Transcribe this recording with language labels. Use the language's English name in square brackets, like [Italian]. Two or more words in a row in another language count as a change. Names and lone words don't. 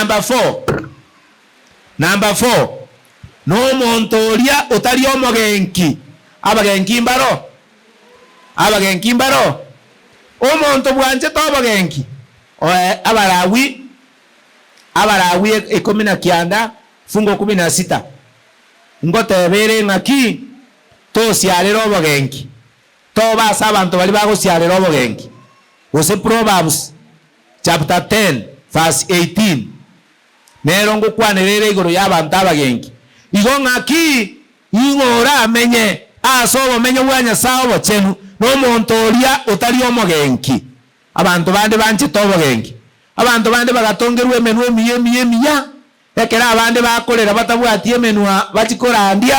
[Gusii] Number 4 n'omonto oria otari omogenki abagenki mbaro omonto bwanje tobogenki Abalawi 19 fungo 16 ngotebere ng'aki tosiarera obogenki tobasa abantu bari bagosiarera obogenki gose [English] Proverbs chapter 10 verse 18 [Gusii] nero ngokwanirira igoro y'abantu abagenki igo ng'aki ing'ora amenye ase obomenyo bwa Nyasaye obochenu n'omonto oria otari omogenki. Abantu bande banchete obogenki abantu bande bagatongerwa emenwa emiya ekera abande bakorera batabwatie emenwa bachikorandia